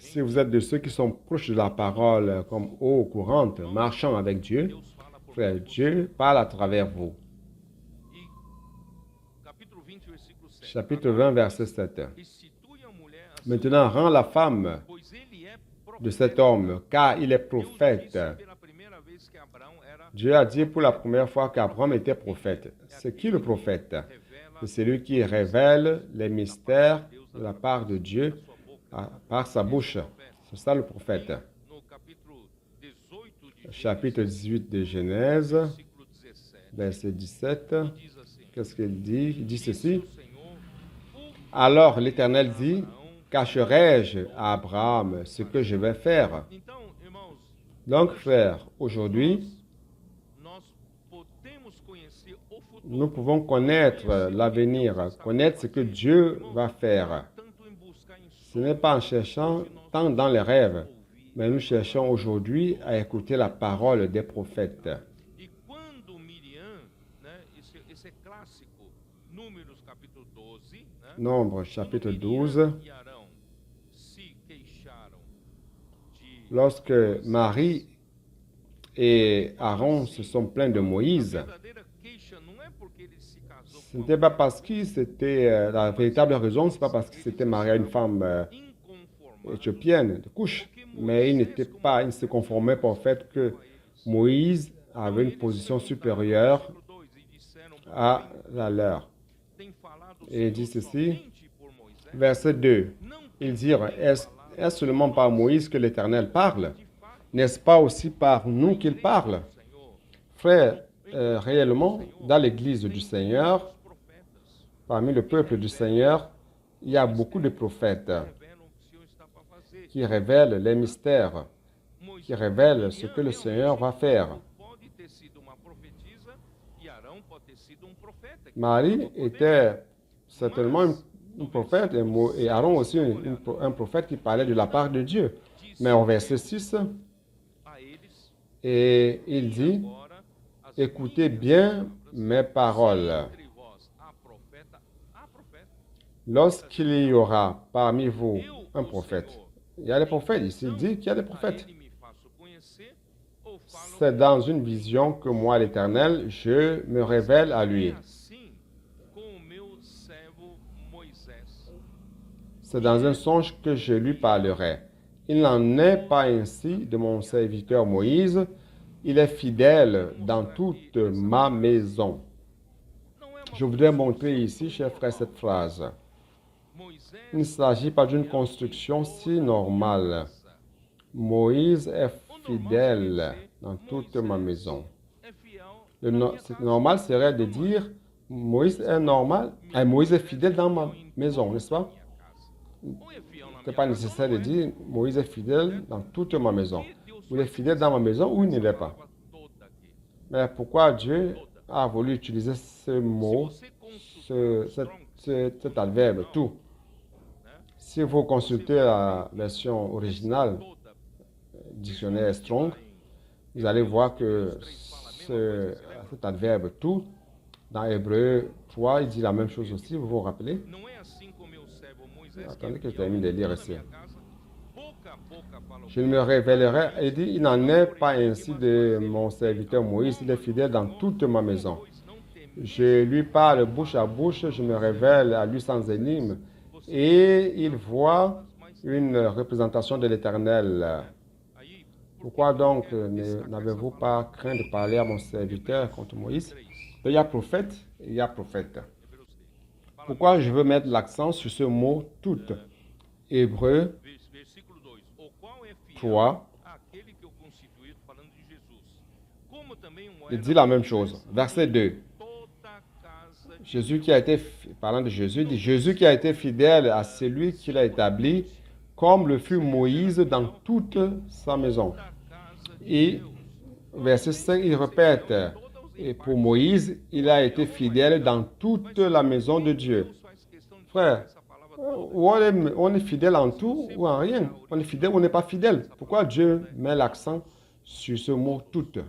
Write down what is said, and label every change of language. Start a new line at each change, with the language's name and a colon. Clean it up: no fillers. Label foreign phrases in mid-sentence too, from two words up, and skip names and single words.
French: Si vous êtes de ceux qui sont proches de la parole comme eau courante, marchant avec Dieu,
Portuguese: Deus fala por
French: frère,
Portuguese: meio de você.
French: Dieu parle à travers vous.
Portuguese: E capítulo 20, versículo 7.
French: Chapitre 20, verset 7.
Portuguese: Restitui a mulher a seu
French: Maintenant, rends la femme
Portuguese: pois ele é
French: de cet homme, car il est
Portuguese: Deus
French: prophète.
Portuguese: disse pela primeira vez que Abraão era
French: Dieu a dit pour la première fois qu'Abraham était prophète. C'est qui le prophète?
Portuguese: revela
French: C'est celui qui révèle les mystères de la part de Dieu par sa bouche. C'est ça le prophète.
Portuguese: no capítulo 18,
French: chapitre 18 de Genèse,
Portuguese: versículo 17.
French: verset 17.
Portuguese: E diz assim:
French: Qu'est-ce qu'il dit? Il dit
Portuguese: Disse
French: ceci.
Portuguese: o Senhor,
French: Alors l'Éternel dit,
Portuguese: Abraão,
French: cacherai-je à Abraham ce que je vais faire?
Portuguese: Então, irmãos,
French: Donc, frère, aujourd'hui,
Portuguese: nós podemos conhecer o futuro.
French: nous pouvons connaître l'avenir, connaître ce que Dieu va faire.
Portuguese: Tanto em buscar em
French: Ce n'est pas en cherchant tant dans les rêves, mais nous cherchons aujourd'hui à écouter la parole des prophètes.
Portuguese: E quando Miriam, né, esse é clássico, Números capítulo 12, né,
French: Nombre chapitre
Portuguese: quando 12, Miriam e Arão se queixaram de
French: lorsque Marie et Aaron se sont plaints de
Portuguese: a
French: Moïse,
Portuguese: verdadeira queixa não é porque ele se casou
French: ce
Portuguese: com
French: n'était pas parce que c'était la véritable raison, c'est pas parce qu'il s'était marié à une femme
Portuguese: inconformado,
French: éthiopienne de couche, mais il ne se conformait pas au fait que Moïse avait une position supérieure
Portuguese: versículo 2, e disseram,
French: à la leur.
Portuguese: tem falado o
French: Et il dit
Portuguese: Senhor
French: ceci,
Portuguese: somente por Moisés,
French: verset 2,
Portuguese: não
French: ils dirent, est-ce seulement par Moïse que l'Éternel parle? N'est-ce pas aussi par nous qu'il parle?
Portuguese: Senhor,
French: Frères, réellement, dans l'Église du Seigneur,
Portuguese: os profetas
French: parmi le peuple du Seigneur, il y a beaucoup de prophètes
Portuguese: revelam o que o Senhor está para fazer.
French: qui révèlent les mystères, qui révèlent ce que le Seigneur va faire.
Portuguese: Pode ter sido uma profetisa e Arão pode ter sido profeta.
French: Marie était certainement un prophète et Aaron aussi un prophète qui parlait de la part de Dieu. Mais au verset 6,
Portuguese: A eles,
French: et il dit,
Portuguese: agora, as
French: écoutez bien mes paroles.
Portuguese: entre vós há profeta,
French: Lorsqu'il y aura parmi vous un prophète, il y a des prophètes, ici il dit qu'il y a des prophètes.
Portuguese: ele me faço conhecer ou falo
French: C'est dans une vision que moi, l'Éternel, je me révèle à lui.
Portuguese: assim com o meu servo Moisés.
French: C'est dans un songe que je lui parlerai. Il n'en est pas ainsi de mon serviteur Moïse. Il est fidèle dans toute ma maison.
Portuguese: Não é uma
French: Je voudrais montrer ici, chers frères, cette phrase.
Portuguese: Moisés
French: Il ne s'agit pas d'une construction si normale. Moïse est fidèle dans toute ma maison.
Portuguese: é fiel.
French: C'est normal serait de dire Moïse est normal, Moïse est fidèle dans ma maison, n'est-ce pas?
Portuguese: Ou é fiel na
French: Ce n'est pas nécessaire de dire Moïse est fidèle dans toute ma maison. Il est fidèle dans ma maison ou il ne l'est pas.
Portuguese: toda aqui.
French: Mais pourquoi Dieu a voulu utiliser ce mot,
Portuguese: Você consultar
French: cet adverbe, tout? Si vous consultez la version originale,
Portuguese: toda
French: dictionnaire Strong, vous allez voir que cet adverbe tout, dans Hébreu 3, il dit la même chose aussi, vous vous rappelez?
Portuguese: não é assim com meu servo Moisés
French: Attendez que je
Portuguese: fiel
French: termine de lire
Portuguese: na
French: ici.
Portuguese: minha casa. Boca a boca fala o
French: Je me révélerai, il dit, il n'en est pas ainsi de mon serviteur Moïse, il est fidèle dans toute ma maison.
Portuguese: pois não teme.
French: Je lui parle bouche à bouche, je me révèle à lui sans énigme, et il voit une représentation de l'Éternel.
Portuguese: Aí,
French: Pourquoi donc n'avez-vous pas craint de parler à mon serviteur contre Moïse? Il y a prophète et il y a prophète.
Portuguese: Hebreus 3.
French: Pourquoi je veux mettre l'accent sur ce mot tout? Hébreu
Portuguese: Versículo 2. O qual é fiel 3, àquele que o constituiu, falando de Jesus. Como também o
French: il
Portuguese: era
French: dit la même chose. Verset 2.
Portuguese: toda casa de
French: Jésus qui a été, parlant de Jésus, il dit Jésus qui a été fidèle à celui qui l'a établi, comme le fut Moïse dans toute sa maison.
Portuguese: toda casa de
French: Et verset 5, il répète, et pour Moïse, il a été fidèle dans toute la maison de Dieu.
Portuguese: Deus faz questão de
French: Frère,
Portuguese: essa palavra
French: ou on est fidèle en tout ou en rien. On est fidèle ou on n'est pas fidèle. Pourquoi Dieu met l'accent sur ce mot tout?